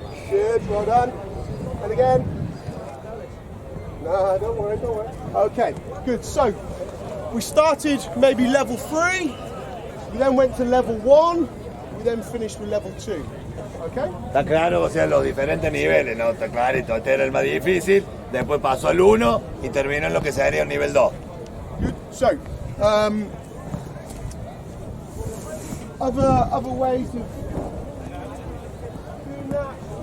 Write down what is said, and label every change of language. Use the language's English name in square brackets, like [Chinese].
[English] Good, well done. And again. No, don't worry. Okay, good. So, we started maybe level 3. We then went to level 1. We then finished with level 2. Okay? [Spanish] Está claro, o sea, los diferentes niveles, ¿no? Está clarito, este era el más difícil, después pasó al 1 y terminó en lo que sería el nivel 2. [English] Good. So, other ways of doing that.